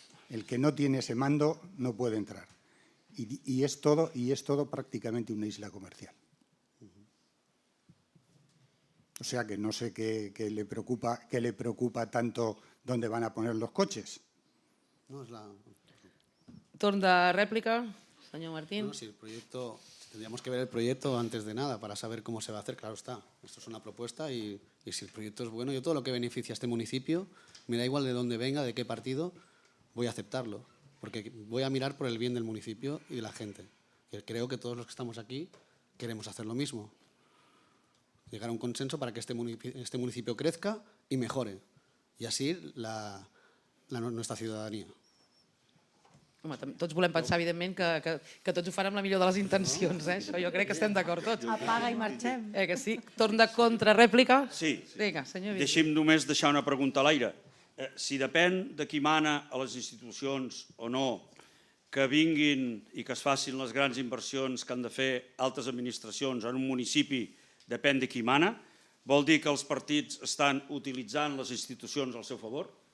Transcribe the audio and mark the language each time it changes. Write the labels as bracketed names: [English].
[Spanish] El que no tiene ese mando no puede entrar. Y es todo prácticamente una isla comercial. O sea que no sé qué le preocupa tanto dónde van a poner los coches. No, es la... [Catalan] Torn de rèplica, senyor Martín. [Spanish] No, si el proyecto, tendríamos que ver el proyecto antes de nada para saber cómo se va a hacer, claro está. Esto es una propuesta y si el proyecto es bueno, yo todo lo que beneficia a este municipio, me da igual de dónde venga, de qué partido, voy a aceptarlo. Porque voy a mirar por el bien del municipio y de la gente. Que creo que todos los que estamos aquí queremos hacer lo mismo. Llegar a un consenso para que este municipio crezca y mejore. Y así nuestra ciudadanía. [Catalan] Home, tots volem pensar, evidentment, que tots ho fan amb la millor de les intencions. Això jo crec que estem d'acord tots. Apaga i marxem. Que sí? Torn de contrarèplica? Sí. Vinga, senyor Vila. Deixi'm només deixar una pregunta a l'aire. Si depèn de qui mana a les institucions o no, que vinguin i que es facin les grans inversions que han de fer altres administracions en un municipi, depèn de qui mana, vol dir que els partits estan utilitzant les institucions al seu favor?